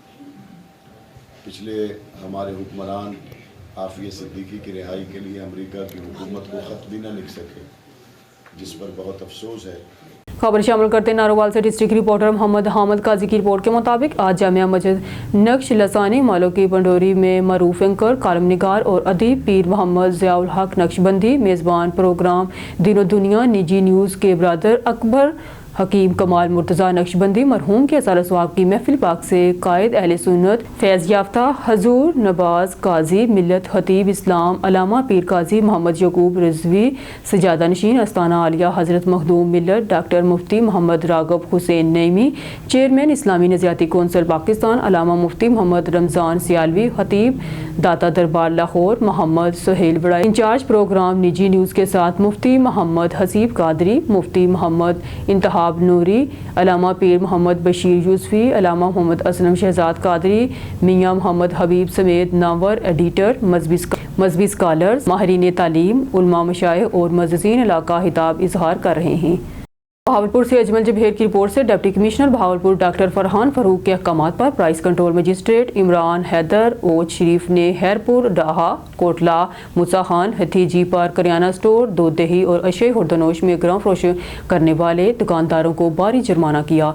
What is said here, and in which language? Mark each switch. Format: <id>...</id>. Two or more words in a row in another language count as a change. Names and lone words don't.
<ur>پچھلے ہمارے حکمران عافیہ صدیقی کی رہائی کے لیے امریکہ کی حکومت کو خط بھی نہ لکھ سکے، جس پر بہت افسوس ہے. خبر شامل کرتے ہیں نارووال سے</ur> <en>district reporter</en> <ur>محمد حامد قاضی کی رپورٹ کے مطابق آج جامعہ مسجد نقش لسانی مالو کی پنڈوری میں معروف اینکر، کالم نگار اور ادیب پیر محمد ضیاء الحق نقشبندی میزبان پروگرام دینو دنیا نجی نیوز کے برادر اکبر حکیم کمال مرتضیٰ نقشبندی مرحوم کے ایصال ثواب کی محفل پاک سے قائد اہل سنت فیض یافتہ حضور نباز قاضی ملت خطیب اسلام علامہ پیر قاضی محمد یعقوب رضوی سجادہ نشین آستانہ عالیہ حضرت مخدوم ملت ڈاکٹر مفتی محمد راغب حسین نعیمی چیئرمین اسلامی نظریاتی کونسل پاکستان علامہ مفتی محمد رمضان سیالوی خطیب داتا دربار لاہور محمد سہیل بڑا</ur> <en>incharge program</en> <ur>نجی نیوز کے ساتھ مفتی محمد حسیب قادری مفتی محمد انتہا نوری علامہ پیر محمد بشیر یوسفی علامہ محمد اسلم شہزاد قادری میاں محمد حبیب سمیت ناور ایڈیٹر مذہبی اسکالرز ماہرین تعلیم علماء مشائخ اور معززین علاقہ خطاب اظہار کر رہے ہیں. بہاولپور سے اجمل جبیر کی رپورٹ سے</ur> <en>deputy commissioner</en> <ur>بہاولپور ڈاکٹر فرحان فاروق کے احکامات پر</ur> <en>price control magistrate</en> <ur>عمران حیدر اوج شریف نے خیرپور ڈاہا کوٹلہ موسیٰ خان ہتھیجی پر کریانہ اسٹور دودھ دہی اور اشیائے خوردونوش میں گراں فروش کرنے والے دکانداروں کو بھاری جرمانہ کیا.</ur>